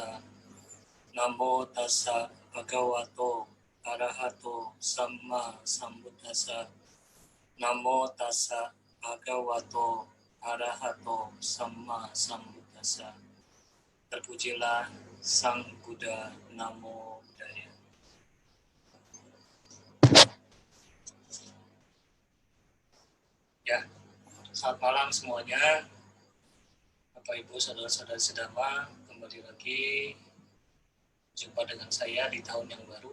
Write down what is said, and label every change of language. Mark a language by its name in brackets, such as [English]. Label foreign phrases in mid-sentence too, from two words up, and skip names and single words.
[Pali] Namo tassa bhagavato arahato samma sambuddhassa. Namo tassa bhagavato arahato samma sambuddhassa. [Indonesian] Terpujilah Sang Buddha. [Pali] Namo Buddhaya. [Indonesian] Ya, selamat malam semuanya. Bapak Ibu saudara-saudara sedama, kembali lagi jumpa dengan saya di tahun yang baru.